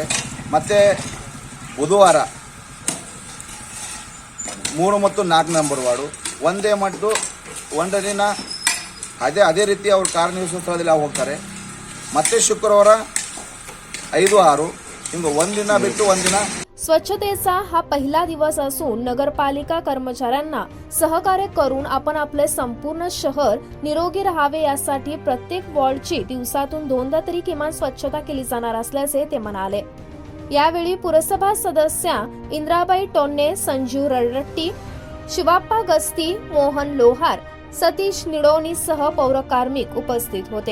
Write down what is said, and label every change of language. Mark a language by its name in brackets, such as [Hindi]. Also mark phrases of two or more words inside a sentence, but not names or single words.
[Kannada] ಮತ್ತು ಬುಧವಾರ 3 ಮತ್ತು 4 ನಂಬರ್ ವಾರ್ಡು ಒಂದೇ ಮಟ್ಟು ಒಂದು ದಿನ ಅದೇ ರೀತಿ ಅವರು ಕಾರ್ಯನಿರ್ವಹಿಸುವ ಸ್ಥಳದಲ್ಲಿ ಹೋಗ್ತಾರೆ. ಮತ್ತೆ ಶುಕ್ರವಾರ 5-6 ಹಿಂಗೆ ಒಂದಿನ ಬಿಟ್ಟು ಒಂದಿನ. [Marathi] स्वच्छतेचा हा पहिला दिवस असून नगरपालिका कर्मचाऱ्यांना सहकार्य करून आपण आपले संपूर्ण शहर निरोगी राहावे यासाठी प्रत्येक वॉर्डची दिवसातून 2दा तरी किमान स्वच्छता केली जाणार असल्याचे ते म्हणाले. यावेळी पुरसभा सदस्या इंद्राबाई टोन्ने, संजीव रडट्टी, शिवाप्पा गस्ती, मोहन लोहार, सतीश निडोनीसह पौर कार्मिक उपस्थित होते.